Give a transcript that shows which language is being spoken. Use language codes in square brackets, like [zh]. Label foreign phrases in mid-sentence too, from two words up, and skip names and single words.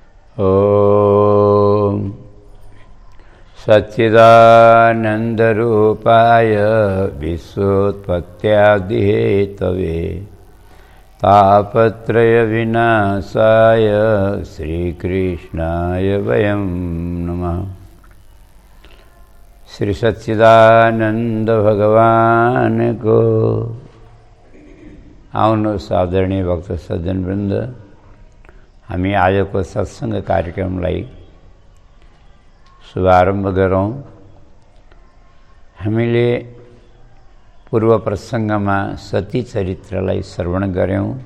[sa] ॐ सच्चिदानन्दरूपाय विश्वोत्पत्त्यादिहेतवे तापत्रयविनाशाय श्रीकृष्णाय वयं नमः। [ne] श्री सच्चिदानंद भगवान को। आउनुहोस् आदरणीय भक्त सज्जनवृन्द, हामी आजको सत्सङ्ग कार्यक्रमलाई शुभारम्भ गरौँ। हामीले पूर्व प्रसङ्गमा सती चरित्रलाई श्रवण गर्यौँ।